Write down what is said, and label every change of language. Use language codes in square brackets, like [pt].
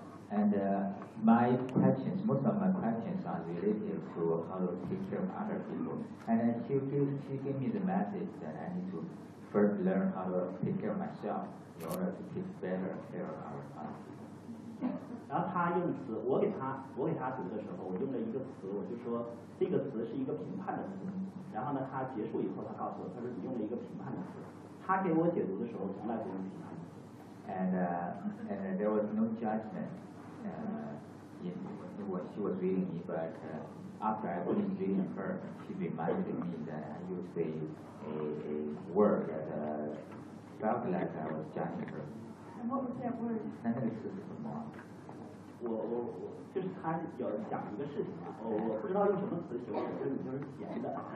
[en] And my questions, most of my questions are related to how to take care of other people. And she gave me the message that I need to first learn how to take care of myself in order to take better care of other people. [zh] 然后他用词，我给他读的时候，我用了一个词，我就说这个词是一个评判的词。然后呢，他结束以后，他告诉我，他说你用了一个评判的词。他给我解读的时候，从来不用评判。 [en] And there was no judgment. She was reading me, but after I was reading her, she reminded me that I used a word that felt like I was judging her. And what was that word? [zh] 那个词是什么？我就是他有讲一个事情啊，我不知道用什么词形容，就是闲的。